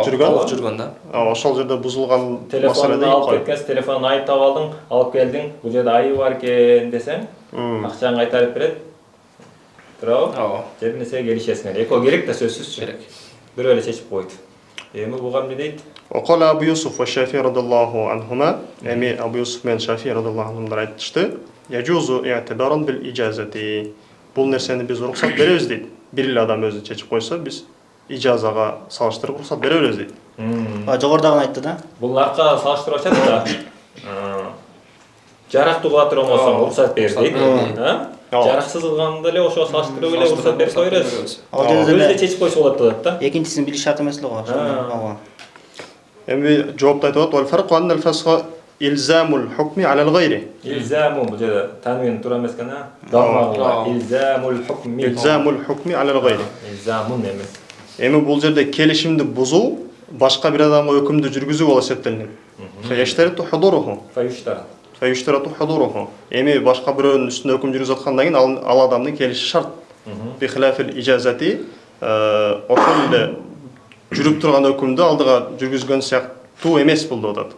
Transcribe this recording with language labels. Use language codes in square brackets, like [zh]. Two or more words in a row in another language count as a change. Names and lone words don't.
[ky] жүргөн да. Ошол жерде бузулган телефонду алып кеткенсиң, телефонун айып таап алдың, алып келдиң, бул жерде айып бар экен десең, акчаны кайтарып берет. Туурабы? Же бир нерсеге келишесиңер. Экөө керек да сөзсүз керек. Бирөө эле чечип койт. Эми буга эмне дейт? [ar] وقال أبو يوسف والشافعي رضي الله عنهما أمي أبو يوسف من الشافعي رضي الله عنهم айтышты يجوز اعتبارا بالإجازة. [ky] Бул нерсени биз уруксат беребиз дейт. Бир эле адам өзү чечип койсо, биз ижазага салыштырып уруксат бере беребиз дейт. Жогорудагыны айтты да. Бул арка салыштырып атат да. Жарактуу кыла турган болсоң уруксат бер дейт. Жараксыз кылганда эле ошого салыштырып эле уруксат берип кое бересиз. Өзү чечип койсо болот деп атат да. Экинчисин билиш шарт эмес эле го. Ооба. Эми жоопто айтып атат, [ar] "والفرق أن الفسخ إلزام الحكم على الغير." [ky] Илзаму бул жерде танвин туура эмес экен, [ar] إلزام الحكم. إلزام الحكم على الغير. [ky] Илзамун эмес. Эми бул жерде келишимди бузуу башка бир адамга өкүмдү жүргүзүү болуп эсептелинет. [ar] فيشترط حضوره. Фаюштар. فيشترط حضوره. [ky] Эми башка бирөөнүн үстүнө өкүм жүргүзүп аткандан кийин ал адамдын келиши шарт. [ar] بخلاف الإجازة [ky] ошол эле жүрүп турган өкүмдү алдыга жүргүзгөн сыяктуу эмес бул деп атат.